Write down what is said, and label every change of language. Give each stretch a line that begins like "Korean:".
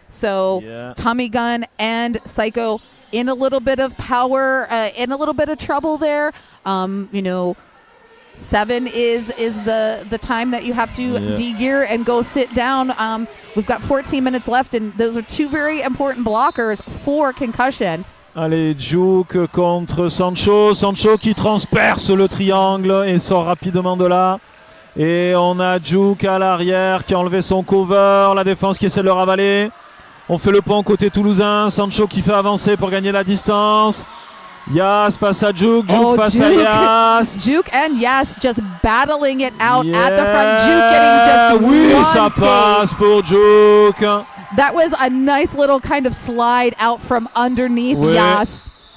English: So Tommy Gunn and Psycho in a little bit of power, in a little bit of trouble there. 7 is the time that you have to de-gear and go sit down. We've got 14 minutes left, and those are 2 very important blockers for Concussion.
French: Allez, Juke contre Sancho. Sancho qui transperce le triangle et sort rapidement de là. Et on a Juke à l'arrière qui a enlevé son cover. La défense qui essaie de le ravaler. On fait le pont côté toulousain. Sancho qui fait avancer pour gagner la distance. Yas face à Juke, face à Yas.
English: Juke and Yas just battling it out at the front. Juke getting just
French: one ça passe pour Juke.
English: That was a nice little kind of slide out from underneath Yas.